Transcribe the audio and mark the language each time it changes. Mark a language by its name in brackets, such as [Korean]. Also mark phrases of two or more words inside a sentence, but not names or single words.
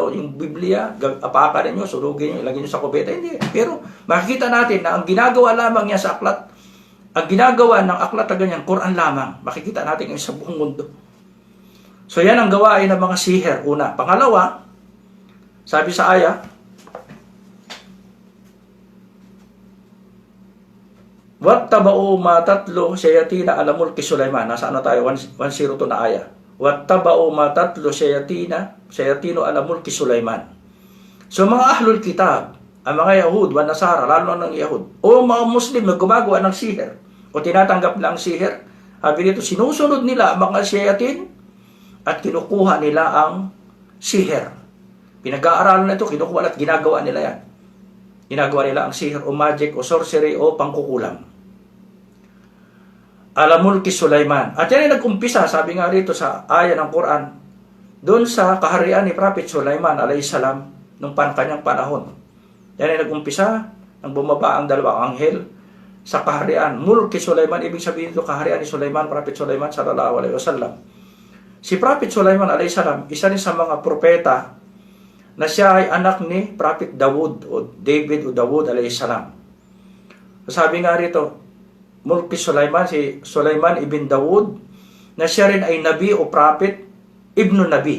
[Filipino] Yung Biblia, apakan nyo, surugin nyo, ilagay nyo sa kubeta. Hindi. Pero makikita natin na ang ginagawa lamang niya sa aklat, ang ginagawa ng aklat na ganyan, Quran lamang. Makikita natin ngayon sa buong mundo. So yan ang gawain ng mga sihir. [Arabic] Una. Pangalawa, sabi sa ayah, واتبعوا ما تتلو الشياطين على ملك سليمان. [Filipino] Nasa ano tayo? 102 na ayah. [Arabic] واتبعوا ما تتلو الشياطين على ملك سليمان. [Filipino] So mga [Arabic] أهل الكتاب, [Filipino] ang mga Yahud, [Arabic] والنصارى, [Filipino] lalo ng Yahud, o mga Muslim na gumagawa ng sihir, o tinatanggap lang sihir, sabi dito, sinusunod nila ang mga shayatin at kinukuha nila ang sihir. Pinag-aaralan na ito, kinukuha at ginagawa nila yan. Ginagawa nila ang sihir o magic o sorcery o pangkukulam. [Arabic] على ملك سليمان. [Filipino] At yan ay nag-umpisa, sabi nga rito sa aya ng Quran, doon sa kaharian ni Prophet Sulaiman alayhisalam nung kanyang panahon. Yan ay nag-umpisa nang bumaba ang dalawang anghel sa kaharian. [Arabic] ملك سليمان, [Filipino] ibig sabihin ito kaharian ni Sulaiman, Prophet Sulaiman [Arabic] صلى الله عليه وسلم. [Filipino] Si Prophet Sulaiman alayhisalam, isa rin sa mga propeta na siya ay anak ni Prophet Dawud o David o Dawud alayhisalam. Sabi nga rito, [Arabic] ملك سليمان, [Filipino] si Sulaiman ibn Dawud, na siya rin ay nabi o prophet, [Arabic] ابن نبي.